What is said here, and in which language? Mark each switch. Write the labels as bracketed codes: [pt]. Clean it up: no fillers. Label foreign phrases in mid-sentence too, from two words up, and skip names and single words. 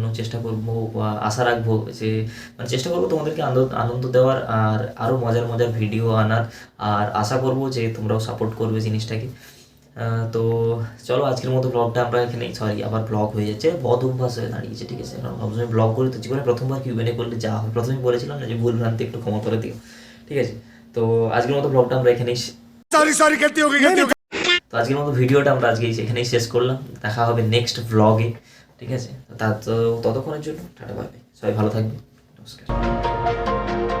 [bn] চেষ্টা করবো বা আশা রাখবো যে, মানে চেষ্টা করবো তোমাদেরকে আনন্দ দেওয়ার আর আরও মজার মজার ভিডিও আনার, আর আশা করবো যে তোমরাও সাপোর্ট করবে জিনিসটাকে। তো চলো আজকের মতো ব্লগটা আমরা এখানেই, সরি আবার ব্লগ হয়ে যাচ্ছে, বদ অভ্যাস হয়ে দাঁড়িয়েছে, ঠিক আছে। কারণ সবসময় ব্লগ করি তো জীবনে প্রথমবার কিউএনএ করলে যা হয়, প্রথমেই বলেছিলাম না যে ভুল ভ্রান্তি একটু ক্ষমা করে দিও, ঠিক আছে। তো আজকের মতো ব্লগটা আমরা এখানেই [en] sorry sorry [hi] गलती हो गई गलती हो गई। [bn] তো আজকের মতো ভিডিওটা আমরা আজকে এখানেই শেষ করলাম। দেখা হবে [en] next blog, [bn] ঠিক আছে। ততক্ষণের জন্য টাটা, [en] bye bye, [bn] সবাই ভালো থাকবে, নমস্কার।